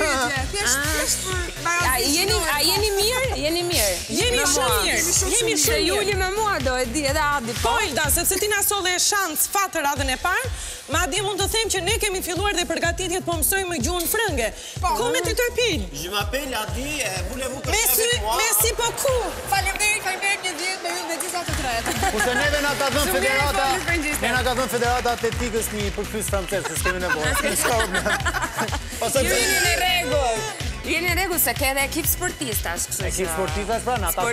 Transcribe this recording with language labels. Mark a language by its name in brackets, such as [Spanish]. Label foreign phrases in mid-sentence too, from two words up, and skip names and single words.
[Albanian] A jeni mirë? Jemi shumë mirë. Juli me mua do e di edhe Adi. Po, Ilda, sepse ti na solle shans fatë radhën e parë, madje mund të them që ne kemi filluar dhe përgatitjet po mësojmë gjuhën frënge. Ku me të tërpil? [French] Je m'appelle Adi, voulez-vous que je Merci, avec moi? merci beaucoup. [Albanian] Faleminderit një vjet me ju me gjitha të tretë. Kurse neve na ka dhënë federata, ne na ka dhënë federata atletikës një përkthyes francez, se s'kemi nevojë. Jeni në rregull. Jeni në rregull se ke edhe ekip sportistash, kështu që. Ekip sportistash pra na takon.